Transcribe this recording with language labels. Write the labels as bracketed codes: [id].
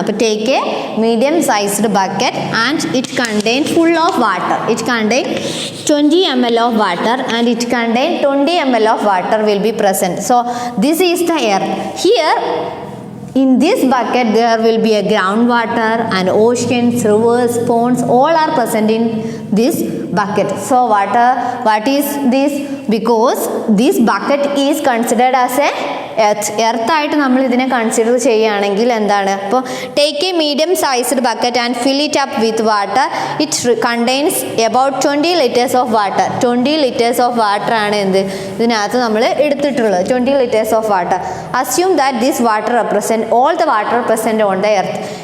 [en] അപ്പോൾ take a medium sized bucket and it contain full of water. It contain 20 ml of water and it contain 20 ml of water will be present. So this is the earth. Here in this bucket there will be a groundwater and oceans, rivers, ponds, all are present in this bucket. So what is this? Because this bucket is considered as a [ml] എർത്തായിട്ട് നമ്മൾ ഇതിനെ consider ചെയ്യുകയാണെങ്കിൽ എന്താണ്? [en] അപ്പോൾ take a medium sized bucket and fill it up with water. It contains about 20 liters of water. 20 liters of water [ml] ആണ് എന്ത് ഇതിനകത്ത് നമ്മൾ എടുത്തിട്ടുള്ളത്. [en] 20 liters of water. Assume that this water represent all the water present on the earth.